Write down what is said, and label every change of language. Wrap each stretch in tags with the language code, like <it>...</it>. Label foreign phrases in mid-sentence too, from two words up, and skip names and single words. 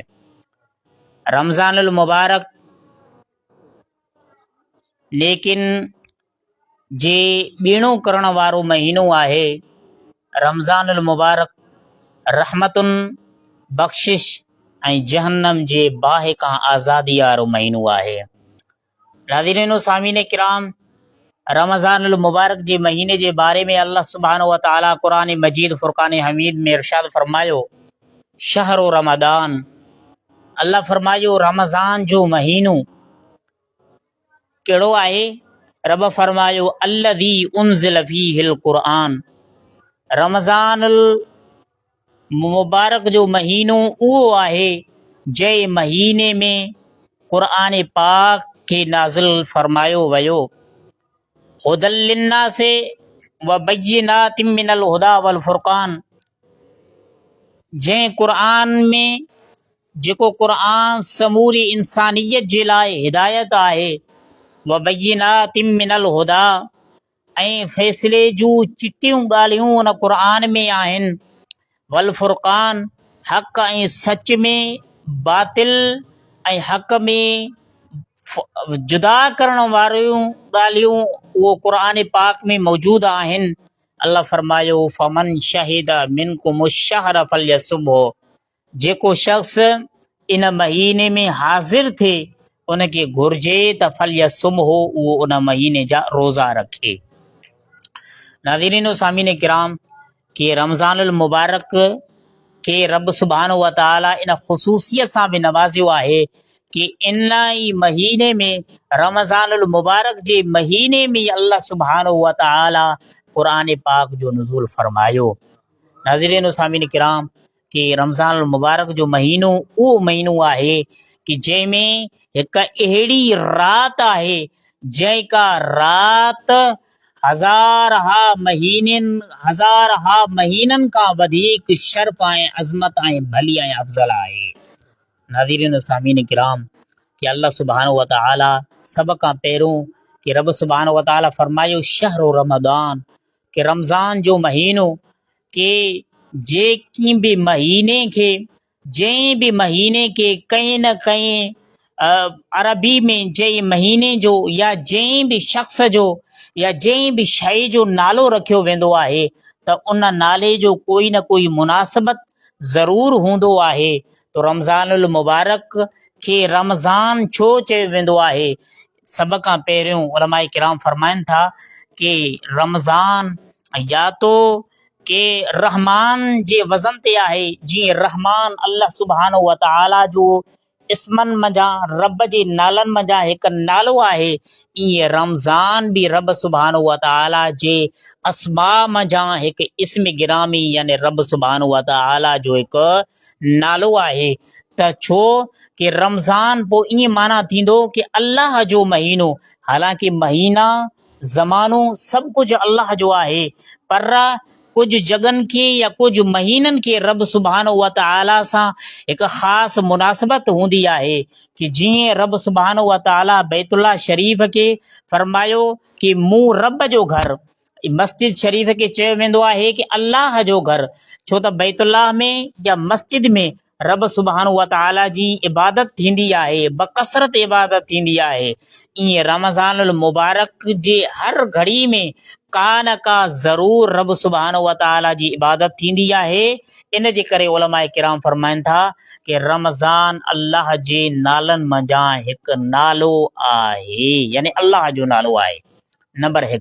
<sd>رمضان المبارک لیکن جے بیڑو کرن وارو مہینو ہے. رمضان المبارک رحمتن بخشش ऐं जहन्नम जे बाहि खां आज़ादी वारो महीनो आहे. नाज़रीन و सामीन किराम، रमज़ान मुबारक जे महीने जे बारे में अल्लाह</sd> <ar>سبحانه وتعالى</ar> <sd>क़ुरान मजीद फुरक़ान हमीद में इरशाद फरमायो</sd> <ar>شهر رمضان.</ar> <sd>अल्लाह फरमायो रमज़ान जो महीनो कहिड़ो आहे? रब फरमायो</sd> <ar>الذي أنزل فيه القرآن.</ar> <sd>रमज़ान मुबारक जो महीनो उहो आहे जंहिं महीने में क़ुरान पाक खे नाज़िल फरमायो वियो.</sd> <ar>هدى للناس وبينات من الهدى والفرقان.</ar> <sd>जंहिं क़ुरान में जेको क़ुरान समूरी इंसानियत जे लाइ हिदायत आहे.</sd> <ar>وبينات من الهدى,</ar> <sd>ऐं फ़ैसिले जूं चिटियूं ॻाल्हियूं उन क़ुरान में आहिनि.</sd> <ar>والفرقان,</ar> <sd>हक़ ऐं सच में, बातिल ऐं हक़ में जुदा करण वारियूं ॻाल्हियूं उहो क़ुरान पाक में मौजूद आहिनि. अल्लाह फरमायो</sd> <ar>فمن شهد منكم الشهر فليصمه.</ar> <sd>जेको शख्स इन महीने में हाज़िर थिए उनखे घुर्जे त फलयसुमहु उहो उन महीने जा रोज़ा रखे. नाज़रीन व सामीन किराम कि रमज़ान मुबारक के रब</sd> <ar>سبحانه وتعالى</ar> <sd>इन ख़ुसूसियत सां भी नवाज़ियो आहे कि इन ई महीने में रमज़ान मुबारक जे महीने में अल्लाह</sd> <ar>سبحانه وتعالى</ar> <sd>क़ुरान पाक जो नुज़ूल फरमायो. नाज़रीन व सामीन किराम कि रमज़ान मुबारक जो महीनो उहो महीनो आहे कि जंहिंमें हिकु अहिड़ी रात आहे जंहिंका रात हज़ार हा महीननि खां वधीक शर्फ़ ऐं अज़मत ऐं भली ऐं अफ़ज़ल आहे। नाज़रीन सामीन किराम, कि अल्लाह</sd> <ar>سبحانه وتعالى</ar> <sd>सभ खां पहिरियों कि रब</sd> <ar>سبحانه وتعالى</ar> <sd>फरमायो</sd> <ar>شهر رمضان,</ar> <sd>कि रमज़ान जो महीनो, कि जंहिं बि महीने खे कंहिं न कंहिं अरबी में जंहिं महीने जो या जंहिं बि शख़्स जो या जंहिं बि शइ जो नालो रखियो वेंदो आहे त उन नाले जो कोई न कोई मुनासिबत ज़रूरु हूंदो आहे। तो रमज़ानुल मुबारक खे रमज़ान छो चयो वेंदो आहे? सभ खां पहिरियों उलमाए किराम फरमाइनि था कि रमज़ान या तो के रहमान जे वज़न ते आहे, जीअं रहमान अल्लाह</sd> <ar>سبحانه وتعالى</ar> <sd>जो इस्मनि मंझां रब जे नालनि मंझां हिकु नालो आहे, ईअं रमज़ान बि रब</sd> <ar>سبحانه وتعالى</ar> <sd>जे अस्मा मंझां हिकु इस्म गिरामी यानी रब सुब्हानहु व तआला जो हिकु नालो आहे। त छो कि रमज़ान पोइ ईअं माना थींदो कि अल्लाह जो महीनो, हालांकि महीना ज़मानो सभु कुझु अल्लाह जो आहे, पर कुझु जॻहनि खे या कुझु महीननि खे रब</sd> <ar>سبحانه وتعالى</ar> <sd>सां हिकु ख़ासि मुनासिबत हूंदी आहे। कि जीअं रब</sd> <ar>سبحانه وتعالى</ar> <sd>बैतुल्लाह शरीफ़ खे फरमायो कि मूं रब जो घर, मस्जिद शरीफ़ खे चयो वेंदो आहे कि अल्लाह जो घर, छो त बैतुल्लाह में या मस्जिद में रब</sd> <ar>سبحانه وتعالى</ar> <sd>जी इबादत थींदी आहे, बकसरत इबादत थींदी आहे। ईअं रमज़ानुल मुबारक जे हर घड़ी में का न का ज़रूरु रब</sd> <ar>سبحانه وتعالى</ar> <sd>जी इबादत थींदी आहे। इन जे करे उलमाए किराम फरमाइनि था कि रमज़ान अल्लाह जे नालनि मंझां हिकु नालो आहे, यानी अल्लाह जो नालो आहे, नंबर 1।</sd>